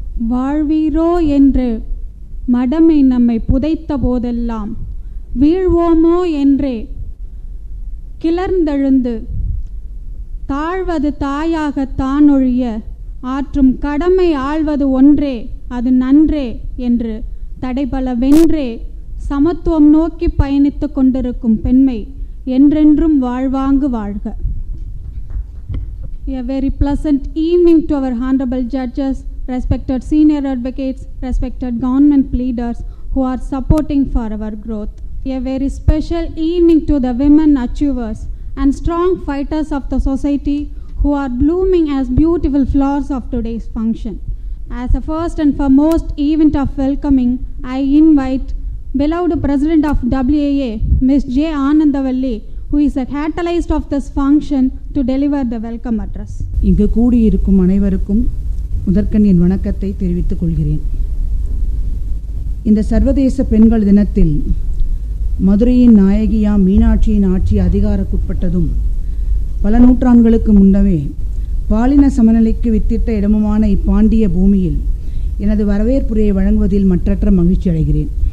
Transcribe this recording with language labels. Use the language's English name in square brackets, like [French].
[Tamil] வாழ்வீரோ என்று மடமை நம்மை புதைத்த போதெல்லாம் வீழ்வோமோ என்றே கிளர்ந்தெழுந்து தாழ்வது தாயாக தானொழிய ஆற்றும் கடமை ஆழ்வது ஒன்றே அது நன்றே என்று தடைபல வென்றே சமத்துவம் நோக்கி பயணித்து கொண்டிருக்கும் பெண்மை என்றென்றும் வாழ்வாங்கு வாழ்க. [English] A very pleasant evening to our honorable judges, respected senior advocates, respected government leaders who are supporting for our growth. A very special evening to the women achievers and strong fighters of the society who are blooming as beautiful flowers of today's function. As a first and foremost event of welcoming, I invite beloved President of WAA, Ms. J. Anandavalli, who is a catalyst of this function, to deliver the welcome address. [Tamil] இங்கு கூடியிருக்கும் அனைவருக்கும் முதற்கண் என் வணக்கத்தை தெரிவித்துக் கொள்கிறேன். இந்த சர்வதேச பெண்கள் தினத்தில் மதுரையின் நாயகியாம் மீனாட்சியின் ஆட்சி அதிகாரக்குட்பட்டதும் பல நூற்றாண்டுகளுக்கு முன்னவே பாலின சமநிலைக்கு வித்திட்ட இடமுமான இப்பாண்டிய பூமியில் எனது வரவேற்புரையை வழங்குவதில் மற்றற்ற மகிழ்ச்சி அடைகிறேன்.